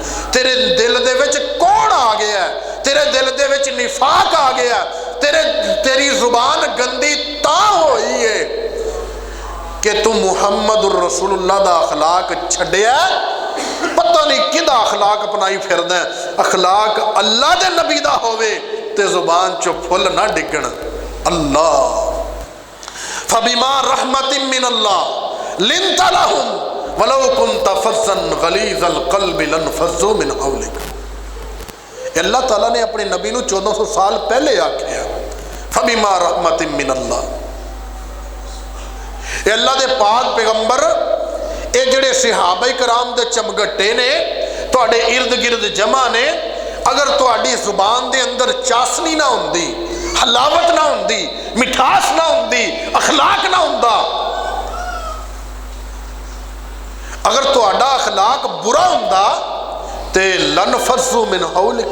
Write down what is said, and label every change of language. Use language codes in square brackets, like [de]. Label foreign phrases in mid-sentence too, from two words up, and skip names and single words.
[pa] تیرے دل دے وچ کون آ گیا ہے، تیرے دل دے وچ نفاق آ گیا، تیری زبان گندی تاں ہوئی ہے کہ تو [ar] محمد رسول الله [pa] دا اخلاق چھڈیا، پتا نہیں کیدا اخلاق اپنائی پھردا ہے. اخلاق اللہ دے نبی دا ہووے تے زبان چوں پھل نہ ڈگن. [ar] الله فبما رحمة من الله لنت لهم ولو كنت فظا غليظ القلب لانفضوا من حولك. [pa] اللہ تعالیٰ نے اپنے نبی نوں 1400 سال پہلے آکھیا, [ar] فبما رحمة من الله. [pa] اللہ دے پاک پیغمبر ایہ جیہڑے صحابہ کرام دے جمگھٹے نے تہاڈے ارد گرد جمع نے، اگر تہاڈی زبان دے اندر چاشنی نہ ہوندی، حلاوت نہ ہوندی، مٹھاس نہ ہوندی، اخلاق نہ ہوندا، اگر تہاڈا اخلاق برا ہوندا تے [ar] لانفضوا من حولك.